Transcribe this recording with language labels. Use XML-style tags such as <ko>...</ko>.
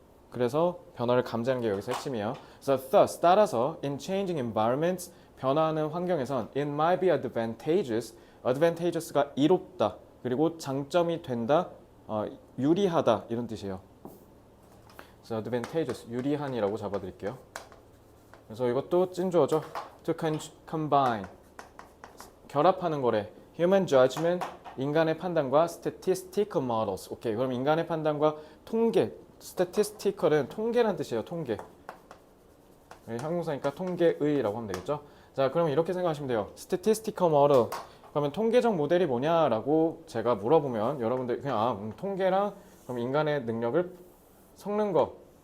<ko>그래서 변화를 감지하는 게 여기서 핵심이에요. 그래서 thus, 따라서</ko> <en>in changing environments,</en> <ko>변화하는 환경에선</ko> <en>it might be advantageous,</en> <ko>advantageous가 이롭다, 그리고 장점이 된다, 유리하다 이런 뜻이에요. 그래서 advantageous, 유리한이라고 잡아드릴게요. 그래서 이것도 찐주어죠.</ko> <en>to combine</en> <ko>결합하는 거래.</ko> <en>human judgment</en> <ko>인간의 판단과</ko> <en>statistical models.</en> <ko>오케이. 그럼 인간의 판단과 통계. statistical은 통계란 뜻이에요. 통계. 형용사니까 통계의라고 하면 되겠죠. 자, 그럼 이렇게 생각하시면 돼요.</ko> <en>statistical model.</en> <ko>그러면 통계적 모델이 뭐냐라고 제가 물어보면 여러분들 그냥 통계랑 그럼 인간의 능력을 섞는 거.</ko>